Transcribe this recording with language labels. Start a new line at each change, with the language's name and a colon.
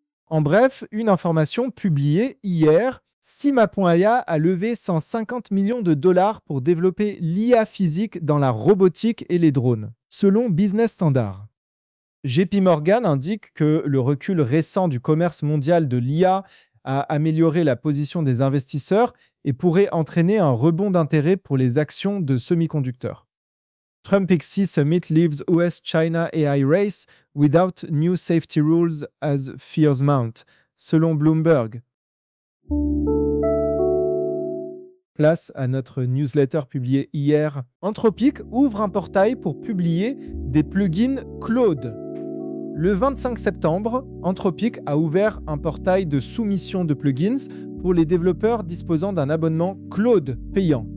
French: En bref, une information publiée hier, Sima.ai a levé 150 millions de dollars pour développer l'IA physique dans la robotique et les drones, selon Business Standard. JP Morgan indique que le recul récent du commerce mondial de l'IA a amélioré la position des investisseurs et pourrait entraîner un rebond d'intérêt pour les actions de semi-conducteurs.
English: Trump XI Summit leaves US-China AI race without new safety rules as fears mount, selon Bloomberg.
French: Place à notre newsletter publiée hier. Anthropic ouvre un portail pour publier des plugins Claude. Le 25 septembre, Anthropic a ouvert un portail de soumission de plugins pour les développeurs disposant d'un abonnement Claude payant.